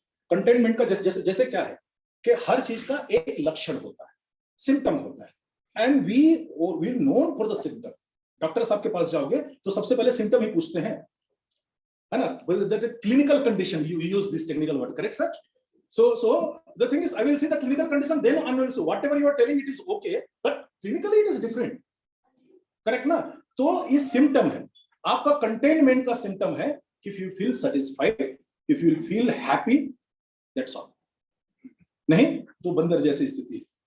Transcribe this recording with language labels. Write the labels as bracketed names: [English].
[Hindi] Containment का जैसे क्या है कि हर चीज का एक लक्षण होता है, सिम्टम होता है, [English] And we known for the symptom. [Hindi] Doctor साहब के पास जाओगे तो सबसे पहले सिम्टम ही पूछते हैं, है ना, clinical condition, [English] You use this technical word, correct sir? So the thing is, I will see the clinical condition, then I will say whatever you are telling it is okay, but clinically it is different, correct ना? [Hindi] तो इस symptom है, आपका containment का symptom है कि [English] if you feel satisfied, if you feel happy, that's all. [Hindi] नहीं तो बंदर जैसी स्थिति।